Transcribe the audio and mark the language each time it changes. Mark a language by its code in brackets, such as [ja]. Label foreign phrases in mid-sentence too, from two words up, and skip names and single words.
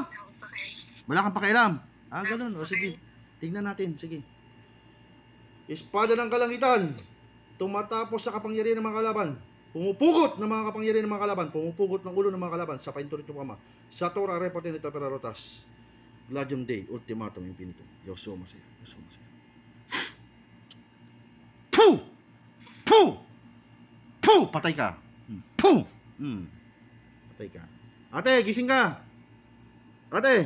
[tl] Wala akong pakialam. Wala kang pakialam. Ganun. O sige. Tignan natin. Sige. Espada ng kalangitan. Tumatapos sa kapangyarihan ng mga kalaban. Pumupugot ng mga kapangyarihan ng mga kalaban. Pumupugot ng ulo ng mga kalaban. Sa painturit ng Ama. [la] Sa Torah, reportin ito para rotas. Gladium Dei, ultimatum infinitum. [tl] Yoso masaya. Yoso masaya. Puh! Puh! Puh! Patay ka. Puh! Patay ka. Ate, gising ka. Ate.